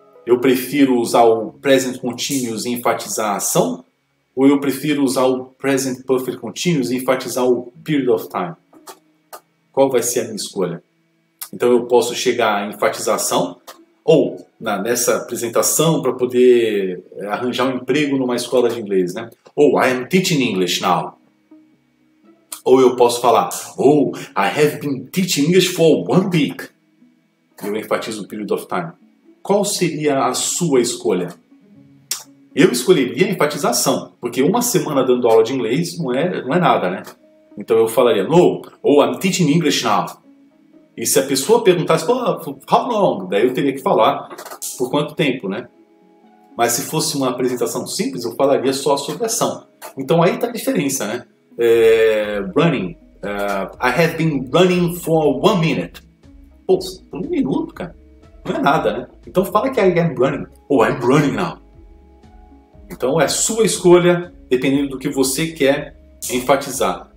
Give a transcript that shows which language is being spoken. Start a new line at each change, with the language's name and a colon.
Portuguese: Eu prefiro usar o present continuous e enfatizar a ação, ou eu prefiro usar o present perfect continuous e enfatizar o period of time? Qual vai ser a minha escolha? Então eu posso chegar à enfatização, ou nessa apresentação para poder arranjar um emprego numa escola de inglês, né?
English: Ou I am teaching English now.
Portuguese: Ou eu posso falar,
English: oh, I have been teaching English for 1 week.
Portuguese: Eu enfatizo o period of time. Qual seria a sua escolha? Eu escolheria a enfatização, porque uma semana dando aula de inglês não é nada, né? Então eu falaria, no, ou
English: I'm teaching English now.
Portuguese: E se a pessoa perguntasse,
English: how long?
Portuguese: Daí eu teria que falar por quanto tempo, né? Mas se fosse uma apresentação simples, eu falaria só sobre a ação. Então aí está a diferença, né?
English: Running. I have been running for 1 minute.
Portuguese: Pô, por 1 minuto, cara. Não é nada, né? Então fala que
English: I am running.
Portuguese: Ou
English: I'm running now.
Portuguese: Então é sua escolha, dependendo do que você quer enfatizar.